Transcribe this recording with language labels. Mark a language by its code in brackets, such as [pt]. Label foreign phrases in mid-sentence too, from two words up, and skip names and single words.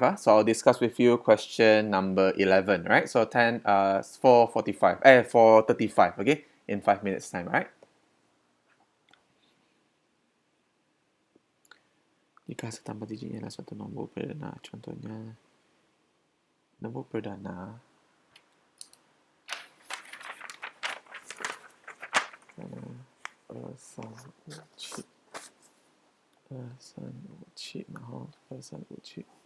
[en] So I'll discuss with you question number 11, right? So 4:45, 4:35, okay? In 5 minutes time, right? [ms] Jika setambah digit ialah suatu nombor perdana, contohnya nombor perdana2 [zh] 三五七，然后 [ms] 2357。